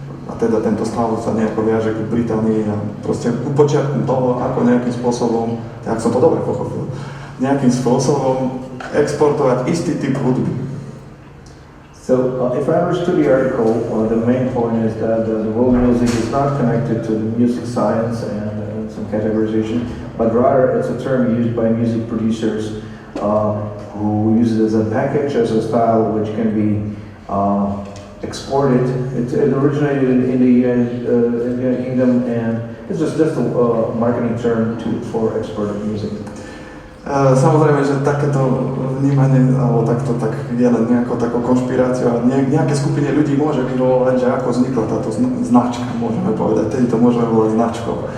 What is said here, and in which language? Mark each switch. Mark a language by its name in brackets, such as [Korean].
[Slovak] A teda tento stav sa nejako viaže k Británii a proste ku počiatku toho, ako nejakým spôsobom, ak som to dobre pochopil, nejakým spôsobom exportovať istý typ hudby. [English] So, if I understood the article, the main point is that the world music is not connected to the music science and some categorization, but rather it's a term used by music producers who use it as a package, as a style which can be exported. It originated in the United Kingdom, and it's just a marketing term for export of music. [Slovak] Samozrejme, že takéto vnímanie, alebo takto tak je len nejakou takou konšpiráciou a nejaké skupine ľudí môže vyvolať, že ako vznikla táto značka, môžeme povedať, tedy to môžeme volať značkou.